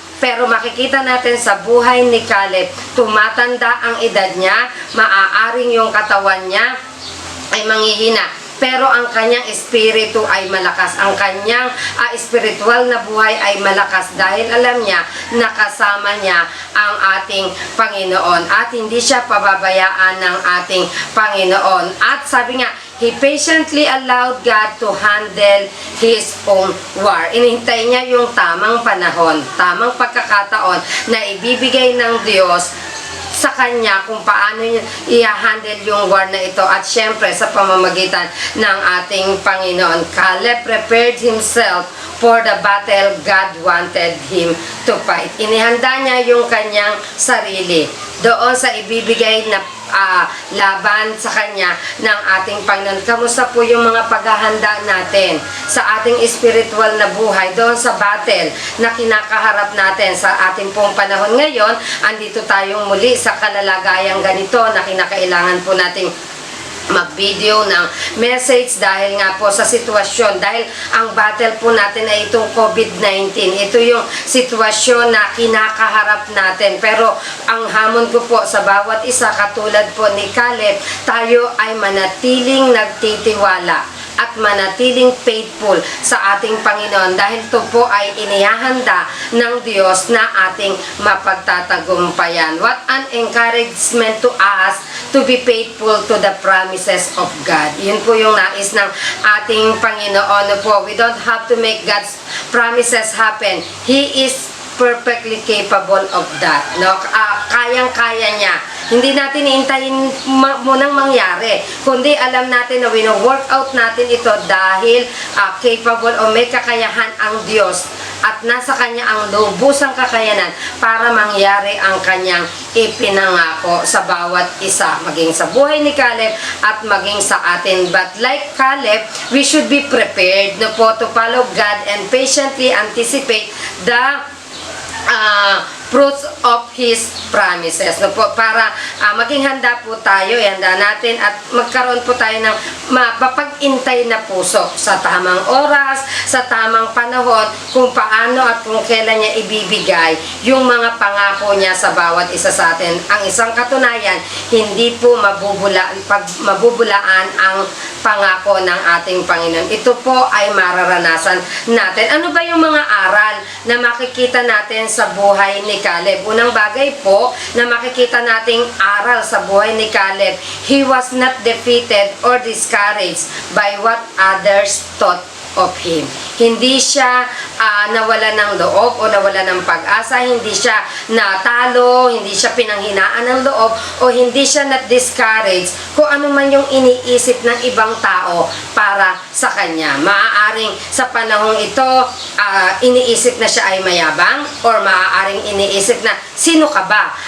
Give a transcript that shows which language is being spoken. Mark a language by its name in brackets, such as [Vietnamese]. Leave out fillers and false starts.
[Filipino] Pero makikita natin sa buhay ni Caleb, tumatanda ang edad niya, maaaring yung katawan niya ay manghihina. Pero ang kanyang espiritu ay malakas. Ang kanyang espiritual na buhay ay malakas dahil alam niya na kasama niya ang ating Panginoon. At hindi siya pababayaan ng ating Panginoon. At sabi nga, [English] he patiently allowed God to handle his own war. [Filipino] Inihintay niya yung tamang panahon, tamang pagkakataon na ibibigay ng Diyos sa kanya kung paano i-handle yung war na ito, at syempre sa pamamagitan ng ating Panginoon. [English] Caleb prepared himself for the battle God wanted him to fight. [Filipino] Inihanda niya yung kanyang sarili doon sa ibibigay na laban sa kanya ng ating Panginoon. Kamusta po yung mga paghahanda natin sa ating spiritual na buhay doon sa battle na kinakaharap natin sa ating pong panahon ngayon? Andito tayong muli sa kalalagayang ganito na kinakailangan po nating mag-video ng message dahil nga po sa sitwasyon, dahil ang battle po natin ay itong COVID-19. Ito yung sitwasyon na kinakaharap natin, pero ang hamon ko po sa bawat isa, katulad po ni Caleb, tayo ay manatiling nagtitiwala at manatiling faithful sa ating Panginoon dahil ito po ay inihahanda ng Diyos na ating mapagtatagumpayan. [English] What an encouragement to us to be faithful to the promises of God. [Filipino] Yun po yung nais ng ating Panginoon po. [English] We don't have to make God's promises happen. He is perfectly capable of that. [Filipino] No? Kayang-kaya niya. Hindi natin iintayin munang mangyari, kundi alam natin na wino-work out natin ito dahil capable o may kakayahan ang Diyos at nasa Kanya ang lubusang kakayanan para mangyari ang Kanyang ipinangako sa bawat isa, maging sa buhay ni Caleb at maging sa atin. [English] But like Caleb, we should be prepared [Filipino] no po [English] to follow God and patiently anticipate the fruits of His promises. [Filipino] No po, para maging handa po tayo, handa natin at magkaroon po tayo ng mapapag-intay na puso sa tamang oras, sa tamang panahon, kung paano at kung kailan niya ibibigay yung mga pangako niya sa bawat isa sa atin. Ang isang katunayan, hindi po mabubulaan ang pangako ng ating Panginoon. Ito po ay mararanasan natin. Ano ba yung mga aral na makikita natin sa buhay ni Caleb? Unang bagay po na makikita nating aral sa buhay ni Caleb, [English] he was not defeated or discouraged by what others thought of him. [Filipino] Hindi siya nawala ng loob o nawala ng pag-asa, hindi siya natalo, hindi siya pinanghinaan ng loob, o hindi siya not-discouraged kung ano man yung iniisip ng ibang tao para sa kanya. Maaaring sa panahong ito, iniisip na siya ay mayabang, or maaaring iniisip na, sino ka ba?